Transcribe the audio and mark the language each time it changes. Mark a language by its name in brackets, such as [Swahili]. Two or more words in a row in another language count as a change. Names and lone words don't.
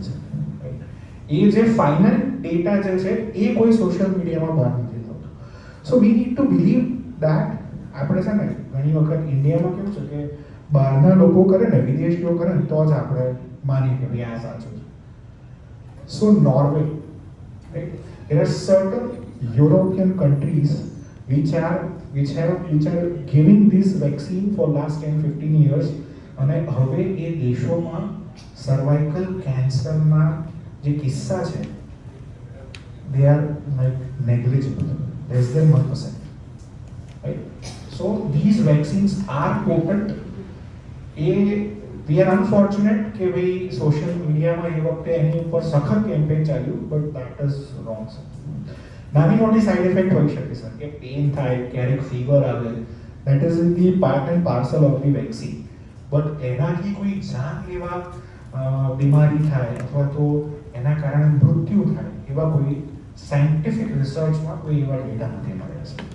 [Gujarati] એ જે ફાઇનલ ડેટા જે છે એ કોઈ [English] social mediaમાં [Gujarati] બહાર નથી થતો. [English] So we need to believe that. [Gujarati] આપણે છે ને ઘણી વખત ઇન્ડિયામાં કેવું છે કે બહારના લોકો કરે ને, વિદેશીઓ કરે ને તો જ આપણે માનીએ કે ભાઈ આ સાચું છે. [English] So Norway, right? There are certain European countries which are giving this vaccine for last 10-15 years [Gujarati] અને હવે એ દેશોમાં સર્વાઇકલ કેન્સરના જે કિસ્સા છે [English] they are like negligible, less than 1%, right? So these vaccines are potent. We are unfortunate [Gujarati] કે ભાઈ સોશિયલ મીડિયામાં એ વખતે એની ઉપર સખત કેમ્પેન ચાલ્યું, [English] but that is wrong sir. [Gujarati] નાની મોટી [English] side effect [Gujarati] હોઈ શકે [English] સર, [Gujarati] કે પેઇન થાય, ક્યારેક ફીવર આવે, [English] that is in the part and parcel of the vaccine. [Gujarati] બટ એનાથી કોઈ જાનલેવા બીમારી થાય અથવા તો એના કારણે મૃત્યુ થાય એવા કોઈ [English] scientific researchમાં [Gujarati] કોઈ એવા ડેટા નથી મળ્યા છે.